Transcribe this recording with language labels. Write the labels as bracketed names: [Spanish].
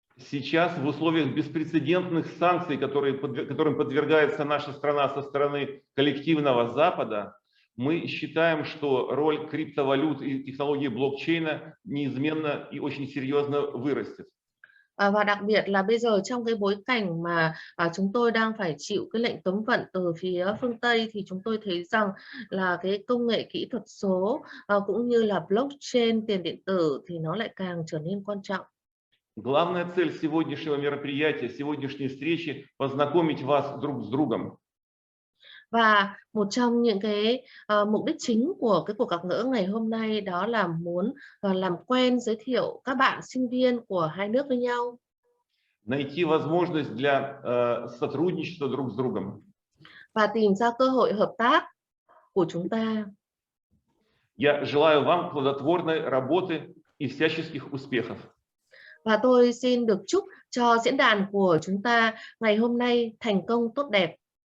[Russian] Сейчас в условиях беспрецедентных санкций, которым подвергается наша страна со стороны коллективного Запада, мы считаем, что роль криптовалют и технологии блокчейна неизменно и очень серьезно vырастет. [Vietnamese] Và đặc biệt là bây giờ trong cái bối cảnh mà chúng tôi đang phải chịu cái lệnh cấm vận từ phía phương Tây thì chúng tôi thấy rằng là cái công nghệ kỹ thuật số cũng như là blockchain, tiền điện tử thì nó lại càng trở nên quan trọng. [Russian] Главная цель сегодняшнего мероприятия, сегодняшней встречи – познакомить вас друг с другом. [Vietnamese] Và một trong những cái mục đích chính của cái cuộc gặp gỡ ngày hôm nay đó là muốn làm quen, giới thiệu các bạn sinh viên của hai nước với nhau. [Russian] Найти возможность для сотрудничества друг с другом. [Vietnamese] Và tìm ra cơ hội hợp tác của chúng ta. [Russian] Я желаю вам плодотворной работы и всяческих успехов. [Vietnamese] Và tôi xin được chúc cho diễn đàn của chúng ta ngày hôm nay thành công tốt đẹp.